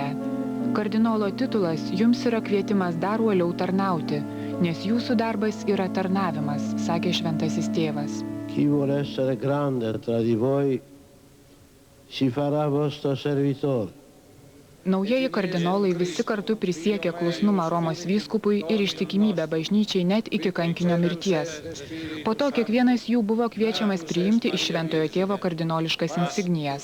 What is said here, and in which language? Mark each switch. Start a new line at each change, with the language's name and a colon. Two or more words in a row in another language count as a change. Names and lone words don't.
Lithuanian: Kardinolo titulas jums yra kvietimas dar uoliau tarnauti, nes jūsų darbas yra tarnavimas, sakė šventasis tėvas.
Italian: Chi vuole essere grande tra di voi si farà vostro servitore.
Lithuanian: Naujieji kardinolai visi kartu prisiekė klusnumą Romos vyskupui ir ištikimybę bažnyčiai net iki kankinio mirties. Po to kiekvienas jų buvo kviečiamas priimti iš Šventojo Tėvo kardinoliškas insignijas.